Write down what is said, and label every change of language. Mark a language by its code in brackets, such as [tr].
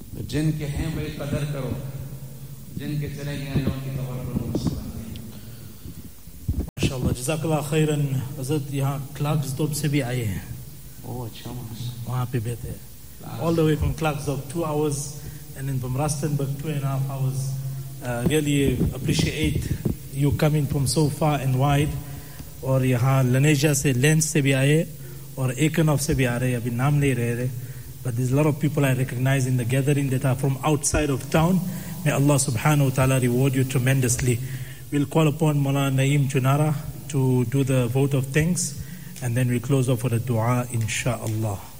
[ur] جن کے ہیں بھائی قدر کرو, جن کے چلے گئے ہیں ان کی قبر پر مسلمان. ماشاء اللہ جزاک اللہ خیرا. حضرت یہاں کلاکسڈوب سے بھی آئے ہیں. اوہ اچھا, وہاں پہ بیٹھے ہیں. [en] All the way from Klagsdorp, 2 hours, and then from Rustenburg, 2.5 hours. Really appreciate you coming from so far and wide. [ur] اور یہاں لنیجا سے, لینس سے بھی آئے اور ایکنوف سے بھی آ رہے, ابھی نام نہیں رہے. [en] But there's a lot of people I recognize in the gathering that are from outside of town. May Allah subhanahu wa ta'ala reward you tremendously. We'll call upon Mullah Naeem Junara to do the vote of thanks, and then we'll close off with a dua, inshaAllah.